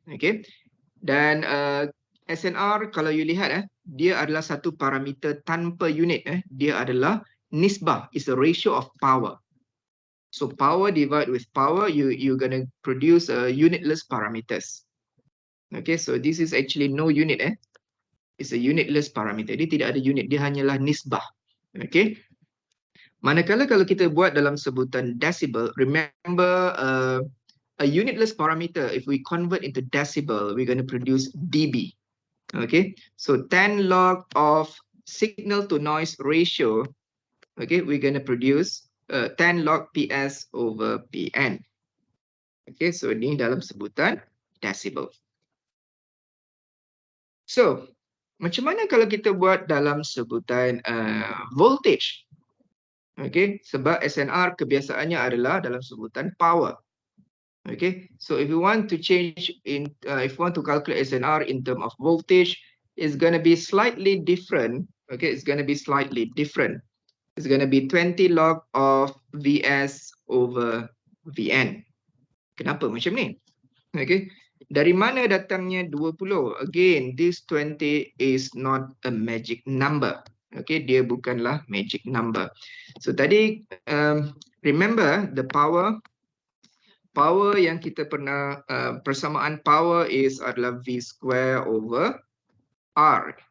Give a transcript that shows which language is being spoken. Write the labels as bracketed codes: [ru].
[ms] Okay, dan SNR kalau you lihat dia adalah satu parameter tanpa unit. Dia adalah nisbah, [en] is a ratio of power. So power divided with power, you're gonna produce unitless parameters. Okay, so this is actually no unit It's a unitless parameter. [ms] Dia tidak ada unit, dia hanyalah nisbah. Okay. Manakala kalau kita buat dalam sebutan decibel, remember [en] a unitless parameter, if we convert into decibel, we're going to produce dB. Okay, so 10 log of signal to noise ratio, okay, we're going to produce 10 log PS over PN. [ms] Okay, so ini dalam sebutan decibel. So, macam mana kalau kita buat dalam sebutan voltage? Okay, sebab SNR kebiasaannya adalah dalam sebutan power. [en] Okay, so if you want to change in, if you want to calculate SNR in terms of voltage, it's going to be slightly different. Okay, it's going to be slightly different. It's going to be 20 log of Vs over Vn. [ms] Kenapa macam ni? Okay, dari mana datangnya 20? [en] Again, this 20 is not a magic number. Okay, [ms] dia bukanlah [en] magic number. So tadi, remember the power [ms] yang kita pernah, persamaan [en] power adalah V square over R.